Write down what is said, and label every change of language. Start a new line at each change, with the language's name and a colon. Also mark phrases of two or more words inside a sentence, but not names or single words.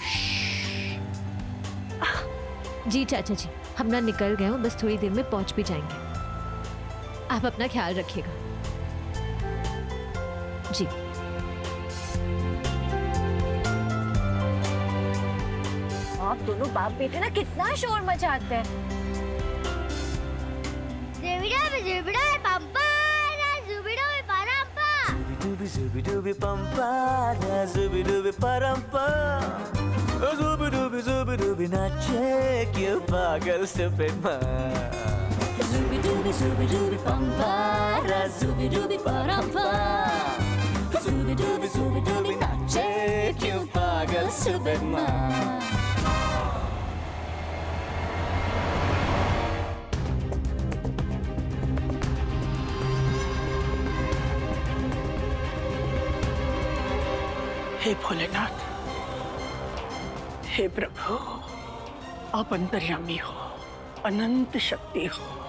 Hindi: जी चाचा जी, हम ना निकल गए हूँ, बस थोड़ी देर में पहुंच भी जाएंगे। आप अपना ख्याल रखिएगा। जी। आप दोनों बाप बेटे ना कितना शोर मचाते हैं। Zubi dubi pampa, zubi dubi parampa, zubi dubi nache क्यों पागल
English: stupid man.
Hindi: Zubi dubi pampa, zubi dubi parampa, zubi dubi nache क्यों पागल
English: stupid man.
Hindi: हे भोलेनाथ, हे प्रभु, आप अंतर्यामी हो, अनंत शक्ति हो।